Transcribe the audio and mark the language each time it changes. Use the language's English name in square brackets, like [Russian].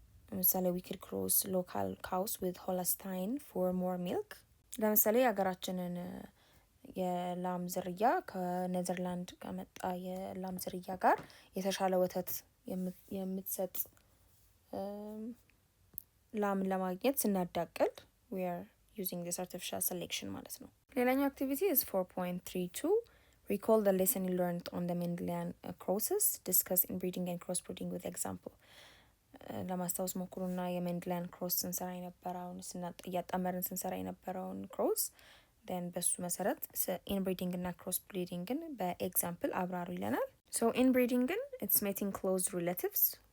[Amharic] ለምሳሌ [English] we could cross local cows with Holstein for more milk። [Amharic] ለምሳሌ ሀገራችንን የላም ዝርያ ከኔዘርላንድ ከመጣ የላም ዝርያ ጋር የተሻለ ወተት የምትሰጥ ላም ለማግኘት ስናዳቅል [English] we are using this artificial selection [Amharic] ማለት ነው። ሌላኛው [English] activity is 4.32 Recall the lesson you learned on the Mendelian crosses. Discuss inbreeding and crossbreeding with example. [Amharic] ለማስታወስ ሞክሩና የሜንድሊያን ክሮስ ስንሰራ የነበረውን እያጣመርን ስንሰራ የነበረውን ክሮስ ደን በሱ መሰረት ኢንብሪዲንግ እና ክሮስ ብሪዲንግን በኤግዛምፕል አብራሩ ይለናል። [English] ሶ ኢንብሪዲንግን ኢትስ ሜቲንግ ክሎዝ ሪሌቲቭስ